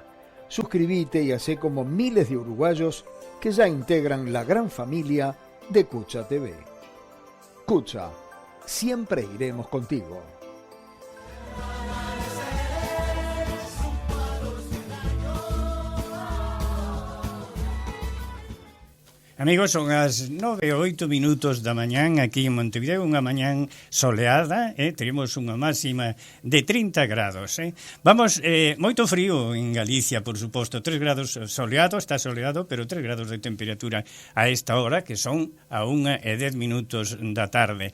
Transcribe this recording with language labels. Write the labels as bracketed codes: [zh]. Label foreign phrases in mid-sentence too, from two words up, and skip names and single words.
[es] Suscríbete y hacé como miles de uruguayos que ya integran la gran familia de Cucha TV. Cucha, siempre iremos contigo. [gl] Amigos, son as 9:08 da mañán aquí en Montevideo, unha mañán soleada, teremos unha máxima de 30 grados. Vamos, moito frío en Galicia, por suposto, 3 grados soleado, está soleado, pero 3 grados de temperatura a esta hora, que son a 1:10 da tarde.